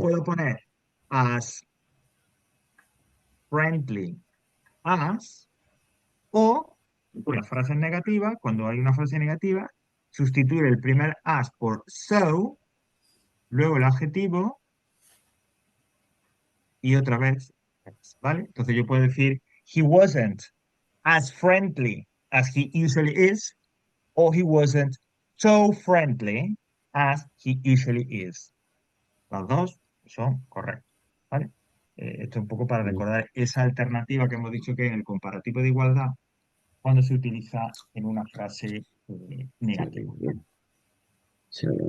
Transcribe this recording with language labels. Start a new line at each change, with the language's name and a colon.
Spanish: puedo poner
English: as friendly as,
Spanish: o la frase negativa, cuando hay una frase negativa, sustituir el primer as por so, luego el adjetivo y otra vez, ¿vale? Entonces yo puedo decir,
English: he wasn't as friendly as he usually is,
Spanish: o
English: he wasn't so friendly as he usually is.
Spanish: Las dos son correctas, ¿vale? Esto es un poco para Mm. recordar esa alternativa que hemos dicho que en el comparativo de igualdad, cuando se utiliza en una frase negativa. Sí,